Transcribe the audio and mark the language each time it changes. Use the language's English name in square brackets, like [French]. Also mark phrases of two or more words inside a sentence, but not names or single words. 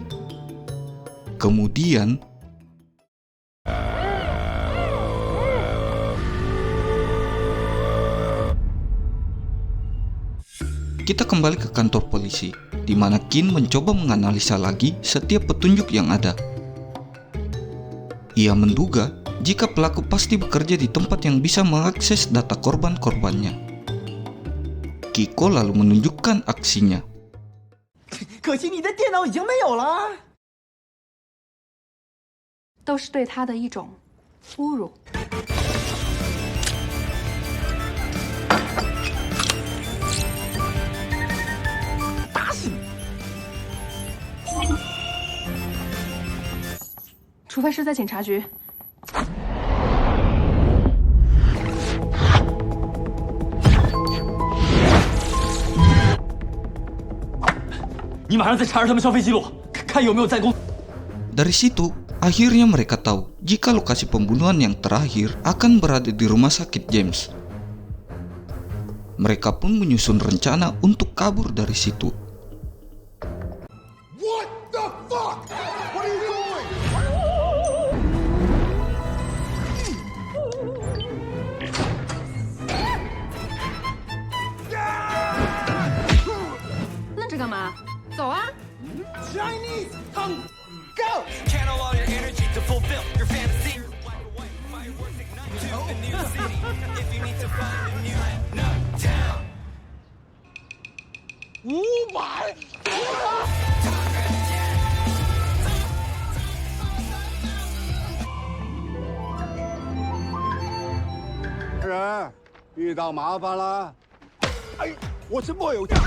[Indonesian] Kemudian kita kembali ke kantor polisi, di mana Kin mencoba menganalisa lagi setiap petunjuk yang ada. Ia menduga jika pelaku pasti bekerja di tempat yang bisa mengakses data korban-korbannya. Kiko lalu menunjukkan aksinya. [Chinese] 可惜你的电脑已经没有了。都是对他的一种侮辱。打死你！除非是在警察局。你马上再查查他们消费记录，看有没有在公。 [Indonesian] Dari situ, akhirnya mereka tahu jika lokasi pembunuhan yang terakhir akan berada di rumah sakit James. Mereka pun menyusun rencana untuk kabur dari situ. [English] What the fuck? What are you doing? [Chinese] 愣着干嘛？走啊！ [English] Chinese, come, go! Channel all your energy to fulfill your fantasy. Fireworks ignite to a new city. If you need to find a new town. [Chinese] 人遇到麻烦了。哎，我是莫有。